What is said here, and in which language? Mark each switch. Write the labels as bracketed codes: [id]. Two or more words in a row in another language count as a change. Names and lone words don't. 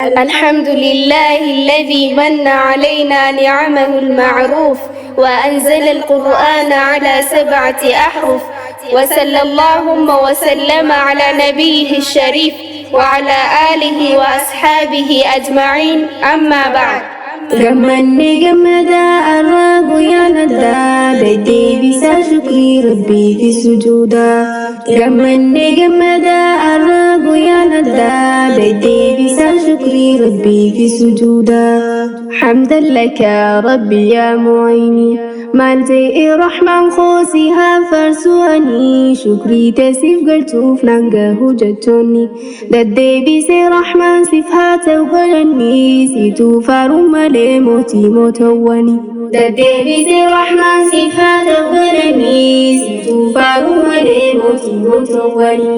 [ar] الحمد لله الذي من علينا نعمه المعروف وأنزل القرآن على 7 أحرف وصلى اللهم وسلم على نبيه الشريف وعلى آله وأصحابه أجمعين أما بعد. [om] Gammanne gammada arraa guyyaan addaa deddeebisaa shukrii rabbii fi sujuuda. Gammanne gammada arraa guyyaan addaa deddeebisaa shukrii rabbii fi sujuuda. [ar] حمدا لك ربي يا معين [om] maal ta'e rahmaan khoosihaa farsu'anii shukrii teessiif galchuuf naan gahu jechoonni deddeebisee rahmaan siif haa ta'u galanii siituu faaruu malee mootii mootawwani deddeebisee rahmaan siif haa ta'u galanii siituu faaruu malee mootii mootawwani.